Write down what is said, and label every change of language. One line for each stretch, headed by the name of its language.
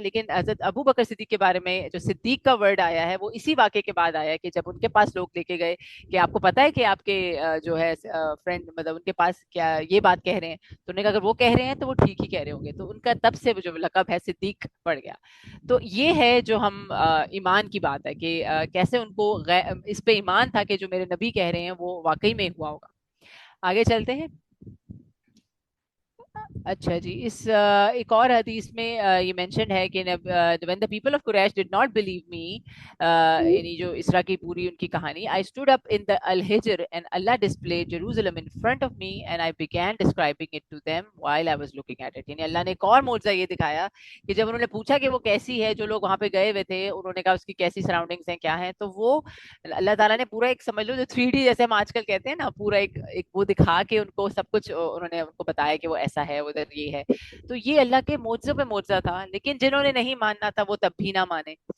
Urdu: لیکن حضرت ابو بکر صدیق کے بارے میں جو صدیق کا ورڈ آیا ہے وہ اسی واقعے کے بعد آیا ہے کہ جب ان کے پاس لوگ لے کے گئے کہ آپ کو پتا ہے کہ آپ کے جو ہے فرینڈ مطلب ان کے پاس کیا یہ بات کہہ رہے ہیں، تو انہوں نے کہا اگر وہ کہہ رہے ہیں تو وہ ٹھیک ہی کہہ رہے ہوں گے. تو ان کا تب سے جو لقب ہے صدیق پڑ گیا. تو یہ ہے جو ہم ایمان کی بات ہے کہ کیسے ان کو اس پہ ایمان تھا کہ جو میرے نبی کہہ رہے ہیں وہ واقعی میں ہوا ہوگا. آگے چلتے ہیں. اچھا جی، اس ایک اور حدیث میں یہ مینشن ہے کہ
English: when the people of Quraysh did not believe me،
Urdu: یعنی جو اسرا کی پوری ان کی کہانی،
English: I stood up in the Al-Hijr and Allah displayed Jerusalem in front of me and I began describing it to them while I was looking at it.
Urdu: یعنی اللہ نے ایک اور معجزہ یہ دکھایا کہ جب انہوں نے پوچھا کہ وہ کیسی ہے، جو لوگ وہاں پہ گئے ہوئے تھے انہوں نے کہا اس کی کیسی سراؤنڈنگس ہیں کیا ہیں، تو وہ اللہ تعالیٰ نے پورا ایک سمجھ لو جو 3D جیسے ہم آج کل کہتے ہیں نا، پورا ایک وہ دکھا کے ان کو سب کچھ انہوں نے ان کو بتایا کہ وہ ایسا ہے ادھر یہ ہے. تو یہ اللہ کے معجزوں پہ معجزہ تھا، لیکن جنہوں نے نہیں ماننا تھا وہ تب بھی نہ مانے.